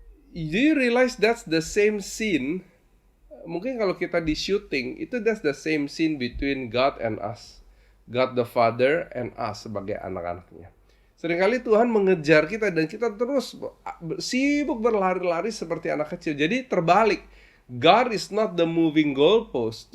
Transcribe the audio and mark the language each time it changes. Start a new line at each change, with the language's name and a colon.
English: Do you realize that's the same scene?
Indonesian: Mungkin kalau kita di syuting, itu
English: that's the same scene between God and us. God the Father and us
Indonesian: sebagai anak-anaknya. Seringkali Tuhan mengejar kita dan kita terus sibuk berlari-lari seperti anak kecil. Jadi terbalik.
English: God is not the moving goalpost.